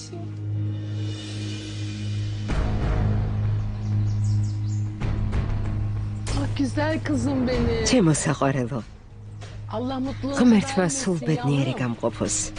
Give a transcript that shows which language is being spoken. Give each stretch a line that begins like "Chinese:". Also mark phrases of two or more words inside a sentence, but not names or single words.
Turkish: Güzel kızım benim.
Georgian: ჩემო საყვარელო.
Turkish: Allah mutluluğunu
Georgian: ღმერთმა სულ ბედნიერი გამყოფოს.